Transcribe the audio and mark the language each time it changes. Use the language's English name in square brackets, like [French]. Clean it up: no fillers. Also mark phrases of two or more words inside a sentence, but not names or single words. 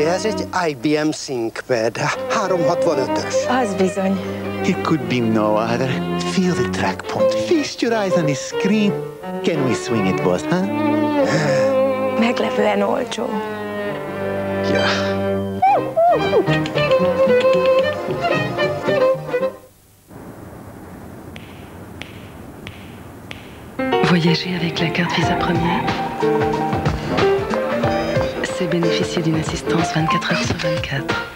[Hungarian] egy IBM ThinkPad, 365-ös. Az bizony. [English] It could be no other. Feel the track point. Feast your eyes on the screen. Can we swing it, boss, huh? [Hungarian] Meglepően olcsó. [English] Yeah. [French] Voyager avec la carte Visa Premier, c'est bénéficier d'une assistance 24 heures sur 24.